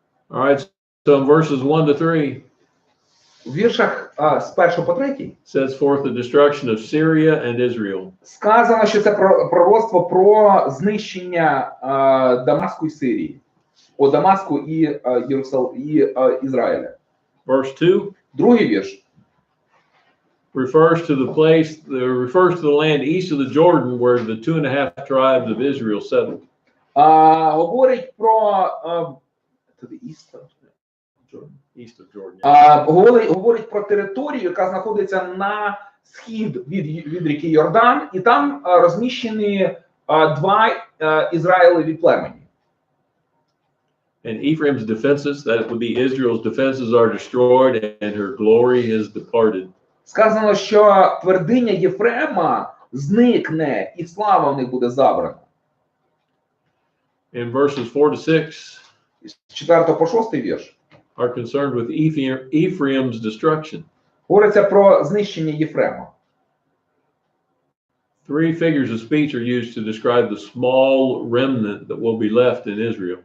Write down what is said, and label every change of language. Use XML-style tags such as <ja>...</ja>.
<en>All right, so in verses 1 to 3,</en> <uk>У віршах з 1 по 3</uk> <en>sets forth the destruction of Syria and Israel.</en> <uk>сказано, що це пророцтво про знищення Дамаску і Сирії. Дамаску і Ізраїля.</uk> <en>Verse 2</en> <uk>Другий вірш</uk> <en>refers to the land east of the Jordan where the 2.5 tribes of Israel settled.</en> <uk>Говорить про</uk> <en>East of Jordan.</en> <uk>говорить про територію, яка знаходиться на схід від ріки Йордан, і там розміщені два Ізраїлеві племені.</uk> <en>And Ephraim's defenses, that would be Israel's defenses, are destroyed and her glory is departed.</en> <uk>Сказано, що твердиня Єфрема зникне і слава в них буде забрана.</uk> <en>In verses 4 to 6,</en> <uk>З 4 по 6 вірш</uk> <en>are concerned with Ephraim's destruction.</en> <uk>говориться про знищення Єфрема.</uk> <en>3 figures of speech are used to describe the small remnant that will be left in Israel.</en>